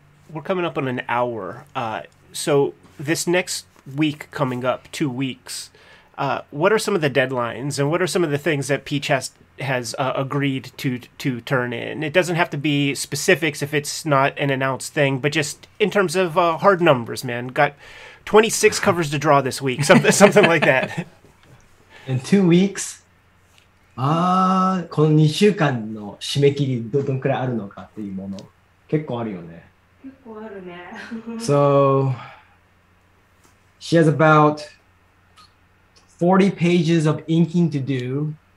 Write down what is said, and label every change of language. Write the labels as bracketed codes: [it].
[en] We're coming up on an hour. So this next week coming up, 2 weeks, what are some of the deadlines and what are some of the things that Peach has agreed to turn in? It doesn't have to be specifics if it's not an announced thing, but just in terms of hard numbers, man. Got 26 covers to draw this week, something like that. In 2 weeks? [ja] この2週間の締め切りどんくらいあるのかっていうもの結構あるよね。結構あるね。 [en] So she has about 40 pages of inking to do.